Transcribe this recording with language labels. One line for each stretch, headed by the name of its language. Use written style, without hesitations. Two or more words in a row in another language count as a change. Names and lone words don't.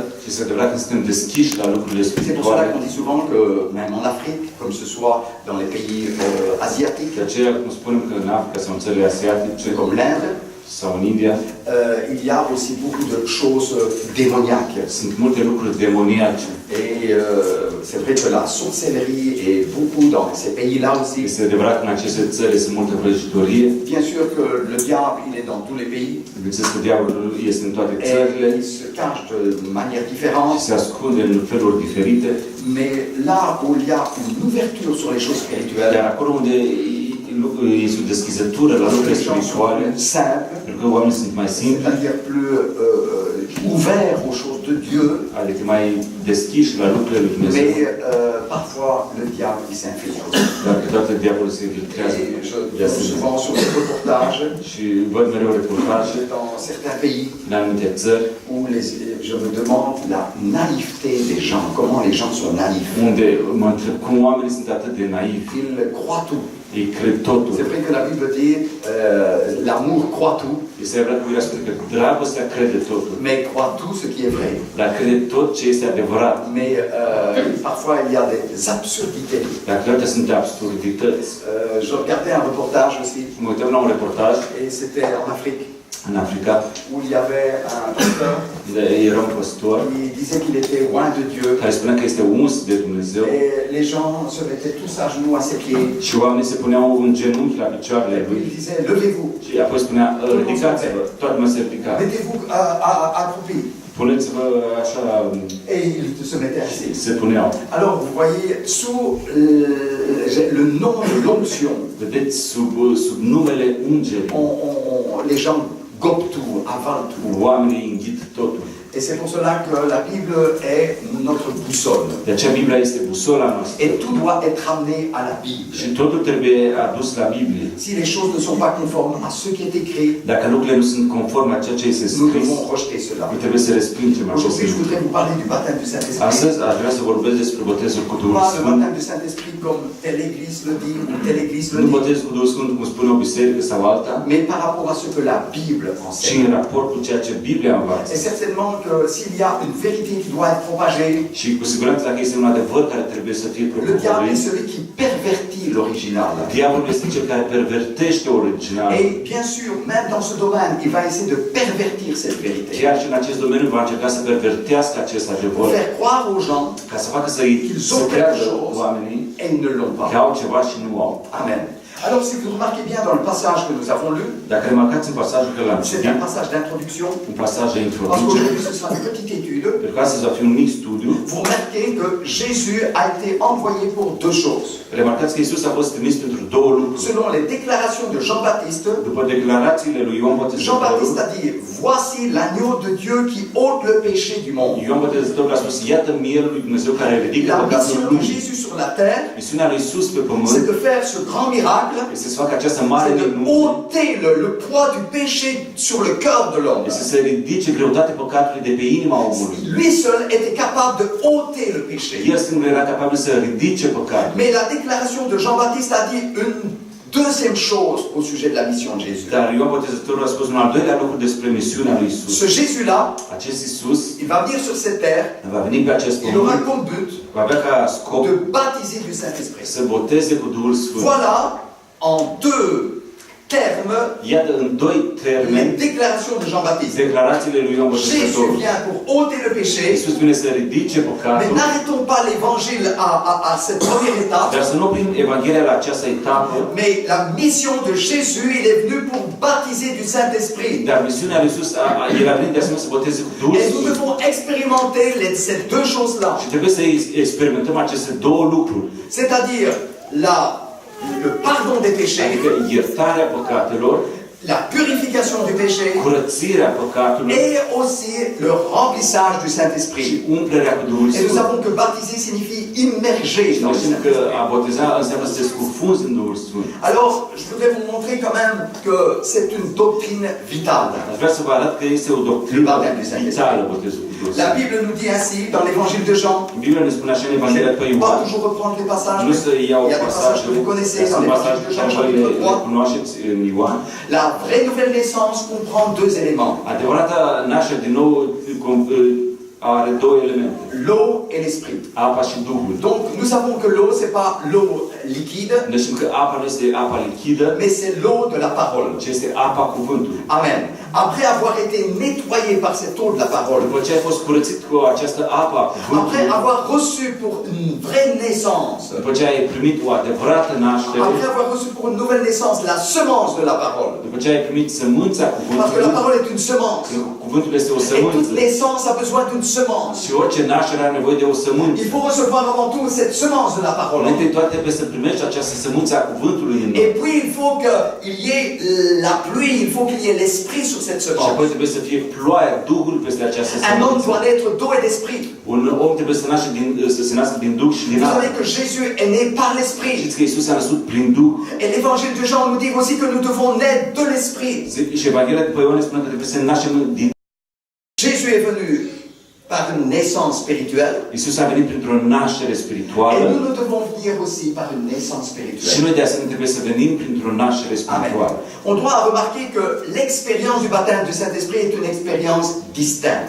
Romanian: Și este adevărat că suntem deschiși la lucrurile
French: c'est pour cela
Romanian: spirituale.
French: qu'on dit souvent que même en Afrique, comme ce soit dans les pays asiatiques,
Romanian: De aceea, cum spunem că în Africa sau în țările asiatice
French: comme l'Inde,
Romanian: sau în India,
French: il y a aussi beaucoup de choses démoniaques.
Romanian: sunt multe lucruri demoniace.
French: Et c'est vrai que la sorcellerie est beaucoup dans ces pays-là aussi.
Romanian: Este adevărat că în aceste țări sunt multe vrăjitorie.
French: Bien sûr que le diable, il est dans tous les pays.
Romanian: Bineînțeles că diavolul este în toate
French: Et
Romanian: țările
French: il se cache de manière
Romanian: și
French: différente.
Romanian: se ascunde în feluri diferite.
French: Mais là où il y a une ouverture sur les choses spirituelles,
Romanian: Dar acolo unde este o deschizătură la lucrurile
French: les gens sont
Romanian: spirituale,
French: plus simples,
Romanian: pentru că oamenii sunt mai simpli,
French: c'est-à-dire plus ouverts aux choses de Dieu.
Romanian: adică mai deschiși la lucrurile lui Dumnezeu.
French: Mais parfois, le diable, il s'infiltre.
Romanian: Dar câteodată diavolul se infiltrează
French: Et je
Romanian: de
French: vois
Romanian: asemenea.
French: souvent sur les reportages
Romanian: Și văd mereu reportaje
French: dans certains pays
Romanian: în anumite țări
French: où je me demande la naïveté des gens, comment les gens sont naïfs.
Romanian: unde mă întreb cum oamenii sunt atât de naivi.
French: Ils croient tout.
Romanian: Ei cred totul.
French: C'est vrai que la Bible dit l'amour croit tout,
Romanian: Este adevărat că Biblia spune că dragostea crede totul.
French: mais croit tout ce qui est vrai.
Romanian: Dar crede tot ce este adevărat.
French: Mais parfois il y a des absurdités.
Romanian: Dar câteodată sunt absurdități.
French: Je regardais un reportage aussi,
Romanian: Mă uitam la un reportaj
French: et c'était en Afrique,
Romanian: în Africa,
French: où il y avait un pasteur
Romanian: unde era un păstor
French: qui disait qu'il était loin de Dieu.
Romanian: care spunea că este uns de Dumnezeu
French: Et les gens se mettaient tous à genoux à ses pieds.
Romanian: și oamenii se puneau în genunchi la picioarele
French: Et puis
Romanian: lui
French: il disait, levez-vous,
Romanian: și apoi spunea, ridicați-vă, toată lumea se ridica.
French: mettez-vous accroupis.
Romanian: Puneți-vă așa,
French: Et ils se mettaient assis.
Romanian: se puneau.
French: Alors vous voyez, sous le nom de l'onction,
Romanian: Vedeți, sub numele ungerii,
French: les gens gobent tout, avalent tout.
Romanian: oamenii înghit totul.
French: Et c'est pour cela que la Bible est notre boussole.
Romanian: De aceea Biblia este busola noastră.
French: Et tout doit être amené à la Bible.
Romanian: Și totul trebuie adus la Biblie.
French: Si les choses ne sont pas conformes à ce qui est écrit,
Romanian: Dacă lucrurile nu sunt conforme a ceea ce este
French: nous
Romanian: scris,
French: devons rejeter cela.
Romanian: noi trebuie să respingem acest
French: Aujourd'hui, je
Romanian: lucru.
French: voudrais vous parler du baptême du Saint-Esprit.
Romanian: Astăzi aș vrea să vorbesc despre botezul cu Duhul
French: Pas le
Romanian: Sfânt.
French: baptême du Saint-Esprit comme telle église le dit ou telle église le
Romanian: Nu
French: dit,
Romanian: botezul cu Duhul Sfânt cum spune o biserică sau alta,
French: mais par rapport à ce que la Bible
Romanian: ci
French: enseigne.
Romanian: în raport cu ceea ce Biblia învață.
French: Et certainement que s'il y a une vérité qui doit être propagée,
Romanian: Și cu siguranță dacă este un adevăr care trebuie să fie
French: le diable
Romanian: propovăduit,
French: est celui qui pervertit l'original.
Romanian: diavolul este cel care pervertește originalul.
French: Et bien sûr, même dans ce domaine, il va essayer de pervertir cette vérité.
Romanian: Chiar și în acest domeniu va încerca să pervertească acest
French: Pour
Romanian: adevăr,
French: faire croire aux gens
Romanian: ca să facă să creadă oamenii
French: et ils ne l'ont
Romanian: că
French: pas.
Romanian: au ceva și nu au.
French: Amen. Alors, si vous remarquez bien dans le passage que nous avons lu,
Romanian: Dacă remarcați în pasajul că l-am
French: c'est
Romanian: citit,
French: un passage d'introduction,
Romanian: un pasaj de
French: parce
Romanian: introducere,
French: qu'aujourd'hui ce sera une petite étude,
Romanian: pentru că astăzi va fi un mic studiu,
French: vous remarquez que Jésus a été envoyé pour 2 choses.
Romanian: remarcați că Iisus a fost trimis pentru două lucruri.
French: Selon les déclarations de Jean-Baptiste,
Romanian: După declarațiile lui Ioan Botezătorul,
French: Jean-Baptiste a dit, voici l'agneau de Dieu qui ôte le péché du monde.
Romanian: Ioan Botezătorul a spus, iată mielul lui Dumnezeu care ridică
French: La
Romanian: păcatul
French: mission de
Romanian: lumii.
French: Jésus sur la terre,
Romanian: Misiunea lui Iisus pe pământ
French: c'est de faire ce grand miracle miracle,
Romanian: este să facă această mare
French: c'est de
Romanian: minune,
French: ôter le poids du péché sur le cœur de l'homme.
Romanian: este să ridice greutatea păcatului de pe inima omului.
French: Lui seul était capable de ôter le péché.
Romanian: El singur era capabil să ridice păcatul.
French: Mais la déclaration de Jean-Baptiste a dit une deuxième chose au sujet de la mission de Jésus.
Romanian: Dar Ioan Botezătorul a spus un al doilea lucru despre misiunea lui Isus.
French: Ce Jésus-là,
Romanian: Acest Isus
French: il va venir sur cette terre,
Romanian: va veni pe acest
French: il aura
Romanian: pământ,
French: comme but
Romanian: va avea ca scop
French: de baptiser du Saint-Esprit.
Romanian: să boteze cu Duhul Sfânt.
French: Voilà, en deux termes,
Romanian: Iată în doi
French: les
Romanian: termeni
French: déclarations de Jean-Baptiste.
Romanian: declarațiile lui Ioan
French: Jésus
Romanian: Botezătorul.
French: vient pour ôter le péché,
Romanian: Isus vine să ridice
French: mais
Romanian: păcatul,
French: n'arrêtons pas l'évangile à cette première étape.
Romanian: dar să nu oprim Evanghelia la această etapă,
French: Mais la mission de Jésus, il est venu pour baptiser du Saint-Esprit.
Romanian: dar misiunea lui Isus el a venit de asemenea să boteze cu Duhul
French: Et nous
Romanian: Sfânt.
French: devons expérimenter ces deux choses-là.
Romanian: Și trebuie să experimentăm aceste două lucruri,
French: C'est-à-dire le pardon des péchés,
Romanian: adică iertarea păcatelor,
French: la purification du péché
Romanian: curățirea păcatului
French: et aussi le remplissage du
Romanian: și
French: Saint-Esprit.
Romanian: umplerea cu Duhul
French: Et nous
Romanian: Sfânt.
French: savons que baptiser signifie immerger
Romanian: Și
French: dans
Romanian: noi
French: le
Romanian: știm că
French: Saint-Esprit.
Romanian: a boteza înseamnă să te scufunzi în Duhul Sfânt.
French: Alors, je voudrais vous montrer quand même que c'est une doctrine vitale.
Romanian: Aș vrea să vă arăt că este o doctrină vitală botezul cu Duhul
French: La
Romanian: Sfânt.
French: Bible nous dit ainsi dans l'évangile de Jean.
Romanian: Biblia ne spune așa în Evanghelia pe
French: Je ne vais pas
Romanian: Ioan,
French: toujours reprendre les passages.
Romanian: nu să iau
French: Il y a des passages que
Romanian: pasajele,
French: vous connaissez
Romanian: dar
French: dans
Romanian: sunt pasaje
French: l'évangile de
Romanian: pe
French: Jean,
Romanian: care voi
French: chapitre le 3.
Romanian: cunoașteți în Ioan.
French: La vraie nouvelle naissance comprend deux éléments.
Romanian: Adevărata naștere din nou are două elemente,
French: L'eau et l'esprit.
Romanian: apa și Duhul.
French: Donc, nous savons que l'eau, c'est pas l'eau liquide,
Romanian: Noi știm că apa nu este apa lichidă,
French: mais c'est l'eau de la parole.
Romanian: ci este apa cuvântului.
French: Amen. Après avoir été nettoyé par cette eau de la parole,
Romanian: După ce ai fost curățit cu această apă a
French: après
Romanian: cuvântului,
French: avoir reçu pour une vraie naissance,
Romanian: după ce ai primit o adevărată naștere,
French: après avoir reçu pour une nouvelle naissance la semence de la parole,
Romanian: după ce ai primit sămânța
French: parce que la
Romanian: cuvântului,
French: parole est une semence,
Romanian: cuvântul este o
French: et toute
Romanian: sămânță.
French: naissance a besoin d'une semence.
Romanian: Și orice naștere are nevoie de o sămânță.
French: Il faut recevoir avant tout cette semence de la parole.
Romanian: Întâi toate trebuie să primești această sămânță a cuvântului în noi.
French: Et puis il faut qu'il y ait la pluie, il faut qu'il y ait l'esprit sur cette
Romanian: Și apoi
French: semence.
Romanian: trebuie să fie ploaia, Duhul peste această
French: Un homme
Romanian: sămânță.
French: doit naître d'eau et d'esprit.
Romanian: Un om trebuie să se nască din Duh și din
French: Vous
Romanian: apă.
French: savez que Jésus est né par l'esprit.
Romanian: Știți că Iisus s-a născut prin Duh.
French: Et l'évangile de Jean nous dit aussi que nous devons naître de l'esprit.
Romanian: Și Evanghelia după Ioan ne spune că trebuie să ne naștem din
French: Jésus est venu par une naissance spirituelle.
Romanian: Iisus a venit printr-o naștere
French: Et
Romanian: spirituală
French: nous devons venir aussi par une naissance
Romanian: și
French: spirituelle.
Romanian: noi de asemenea trebuie să venim printr-o naștere
French: Amen.
Romanian: spirituală.
French: On doit remarquer que l'expérience du baptême du Saint-Esprit est une expérience distincte